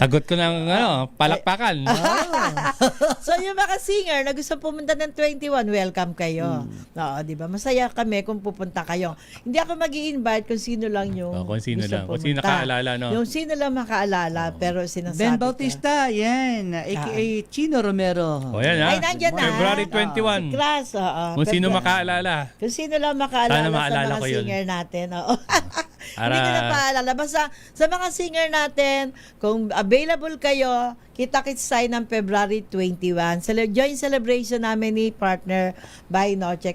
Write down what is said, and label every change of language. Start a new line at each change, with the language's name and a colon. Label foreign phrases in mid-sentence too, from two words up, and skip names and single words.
Filipino: sagot ko ng palakpakan. So yung mga singer na gusto pumunta ng 21, welcome kayo. Oo, di ba? Masaya kami kung pupunta kayo. Hindi ako mag-i-invite kung sino lang yung Kung sino gusto lang. Kung sino pumunta. nakaalala, no? Yung sino lang makaalala, pero sinasabi Ben ko. Bautista, yan. A.K.A. Chino Romero. O yan, ha? Ay, nandyan na. February Si 21. Class, Kung sino February. makaalala. Kung sino lang makaalala Sana sa maalala mga ko yun. singer natin. Oo. Hindi ko na paalala. Basta sa mga singer natin, kung available kayo, kita-kits tayo ng February 21.
English: Joint celebration
Filipino: namin ni partner by Noche.